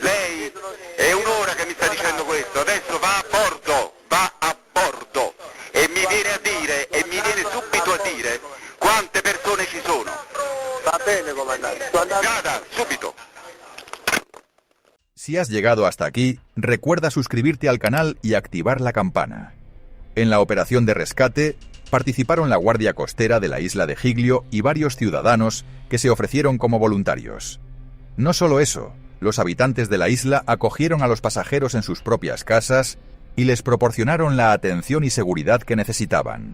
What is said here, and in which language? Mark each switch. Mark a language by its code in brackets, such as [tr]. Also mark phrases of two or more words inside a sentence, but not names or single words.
[it] Lei è un'ora che mi sta dicendo questo, adesso va a bordo e mi viene a dire bene, comandante. Sto andando. Gada, subito. [es] Si has llegado hasta aquí, recuerda suscribirte al canal y activar la campana. En la operación de rescate participaron la Guardia Costera de la isla de Giglio y varios ciudadanos que se ofrecieron como voluntarios. No solo eso, los habitantes de la isla acogieron a los pasajeros en sus propias casas y les proporcionaron la atención y seguridad que necesitaban.